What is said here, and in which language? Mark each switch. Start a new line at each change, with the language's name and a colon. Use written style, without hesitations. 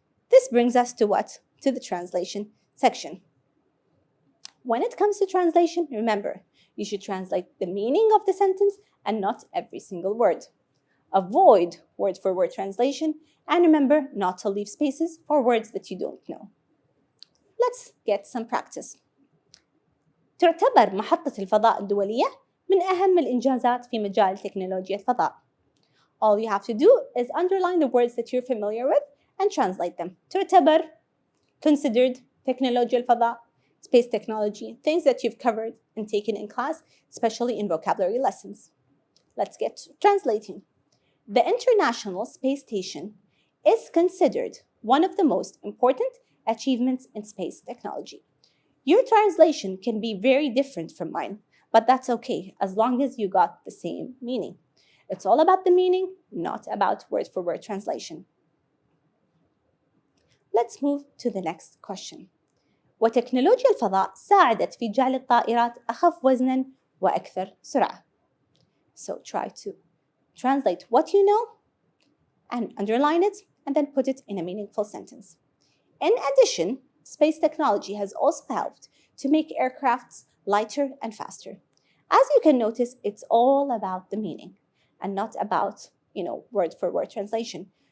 English: This brings us to what? To the translation section. When it comes to translation, remember, you should translate the meaning of the sentence and not every single word. Avoid word-for-word translation, and remember not to leave spaces for words that you don't know. Let's get some practice.
Arabic: تعتبر محطة الفضاء الدولية من أهم الإنجازات في مجال تكنولوجيا الفضاء.
English: All you have to do is underline the words that you're familiar with and translate them.
Arabic: تعتبر,
English: considered,
Arabic: تكنولوجيا الفضاء,
English: space technology, things that you've covered and taken in class, especially in vocabulary lessons. Let's get to translating. The International Space Station is considered one of the most important achievements in space technology. Your translation can be very different from mine, but that's okay as long as you got the same meaning. It's all about the meaning, not about word-for-word translation. Let's move to the next question.
Arabic: وتكنولوجيا الفضاء ساعدت في جعل الطائرات أخف وزناً وأكثر سرعة.
English: So try to translate what you know and underline it and then put it in a meaningful sentence. In addition, space technology has also helped to make aircrafts lighter and faster. As you can notice, it's all about the meaning and not about, word-for-word translation.